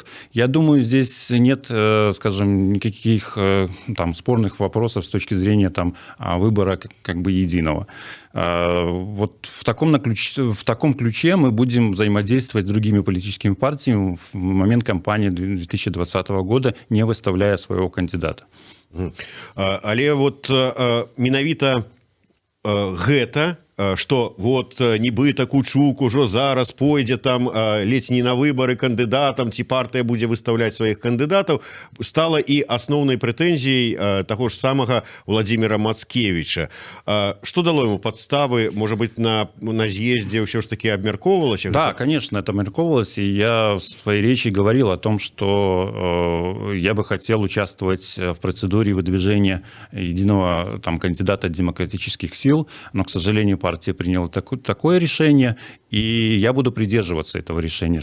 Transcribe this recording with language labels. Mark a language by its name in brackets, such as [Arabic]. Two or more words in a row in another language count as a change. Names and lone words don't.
[Russian] Я думаю, здесь нет, скажем, никаких там спорных вопросов с точки зрения там выбора как бы единого. Вот в таком ключе мы будем взаимодействовать с другими политическими партиями в момент кампании 2020 года, не выставляя своего кандидата. [Belarusian] Але вот менавіта гэта, што вот нібыта Кучук ужо зараз пойдзе там ледзь не на выбары кандыдатам, ці партыя будзе выстаўляць сваіх кандыдатаў, стала і асноўнай прэтэнзіяй таго ж самага Владзіміра Мацкевіча. [Russian] Что дало ему подставы? Может быть, на съезде все ж таки обмерковывалось? Да, конечно, это обмерковывалось, и я в своей речи говорил о том, что я бы хотел участвовать в процедуре выдвижения единого там кандидата демократических сил, но, к сожалению, партия приняла такое решение, и я буду придерживаться этого решения.